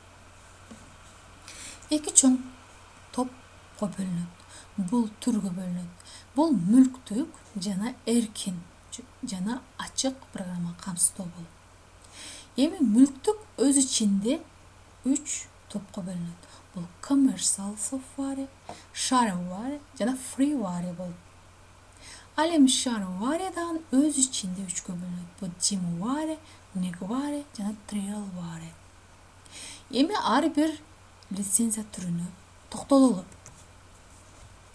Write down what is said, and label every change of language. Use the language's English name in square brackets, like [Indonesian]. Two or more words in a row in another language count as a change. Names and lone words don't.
[Kyrgyz] Эки чоң топко бөлүнөт. Бул түргө бөлүнөт. Бул мүлктүк жана эркин жана ачык программалык камсыздоо болот. Эми мүлктүк өз ичинде 3 топко бөлүнөт. Бул [English] commercial software, [Kyrgyz] shareware жана freeware болот. Ал эми shareware дагы өз ичинде 3кө бөлүнөт. Бул [English] teamware, negware [Kyrgyz] жана trailware. Эми ар бир лицензия түрүнө токтололу.